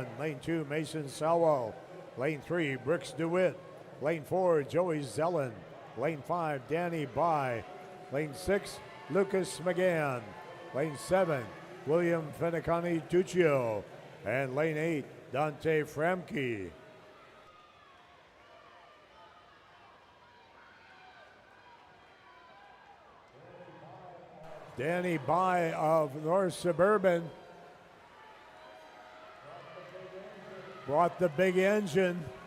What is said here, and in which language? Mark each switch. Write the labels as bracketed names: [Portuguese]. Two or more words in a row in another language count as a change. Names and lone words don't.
[English] Lane 2, Mason Salwell. Lane 3, Brooks DeWitt. Lane 4, Joey Zellen. Lane 5, Danny By. Lane 6, Lucas McGann. Lane 7, William Fenicani Tuccio. And lane 8, Dante Framke. Danny By of North Suburban brought the big engine.